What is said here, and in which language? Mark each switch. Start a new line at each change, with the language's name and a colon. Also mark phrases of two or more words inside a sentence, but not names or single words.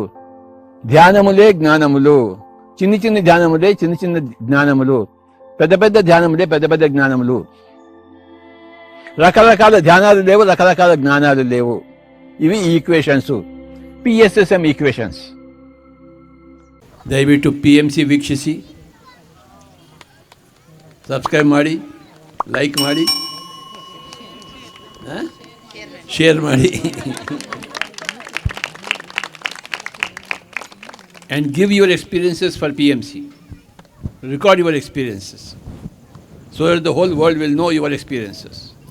Telugu: ధ్యానములే జ్ఞానములు, చిన్ని చిన్ని ధ్యానములే చిన్న చిన్న జ్ఞానములు, పెద్ద పెద్ద ధ్యానములే పెద్ద పెద్ద జ్ఞానములు. రకరకాల ధ్యానాలు లేవు, రకరకాల జ్ఞానాలు లేవు. ఇవి ఈక్వేషన్స్, PSSM ఈక్వేషన్స్.
Kannada: ದಯವಿಟ್ಟು PMC ವೀಕ್ಷಿಸಿ, ಸಬ್ಸ್ಕ್ರೈಬ್ ಮಾಡಿ, ಲೈಕ್ ಮಾಡಿ, ಶೇರ್ ಮಾಡಿ,
English: and give your experiences for PMC. Record your experiences so that the whole world will know your experiences.